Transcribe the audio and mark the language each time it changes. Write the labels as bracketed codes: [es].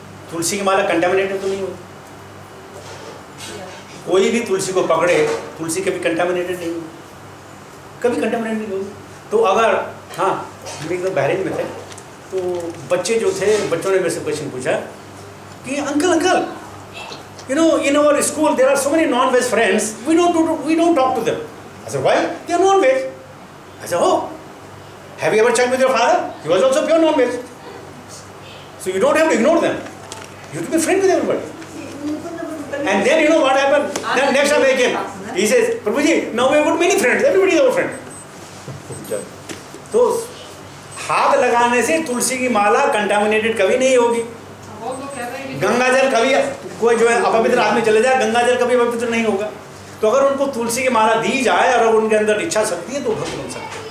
[hi] तुलसी की माला कंटामिनेटेड तो नहीं होती, कोई भी तुलसी को पकड़े, तुलसी कभी कंटामिनेटेड नहीं होगी, कभी कंटामिनेटेड नहीं होगी। तो अगर हाँ हम एकदम बहरीन में थे, तो बच्चे जो थे, बच्चों ने मेरे से क्वेश्चन पूछा कि uncle [en] you know in our school there are so many non-veg friends, we don't talk to them. I said why? They are non-veg. I said oh, have you ever checked with your father? He was also pure non-veg. So you don't have to ignore them, you have to be friend with everybody. And then you know what happened, then next time I came, he says Prabhuji, now we have got many friends, everybody is our friend. [hi] तो हाथ लगाने से तुलसी की माला contaminated कभी नहीं होगी। वो तो कह रहे हैं कि गंगा जल कभी, कोई जो है अपवित्र आदमी चले जाए, गंगा जल कभी अपवित्र नहीं होगा। तो अगर उनको तुलसी की माला दी जाए और उनके अंदर इच्छा शक्ति है तो भक्त बन सकते हैं।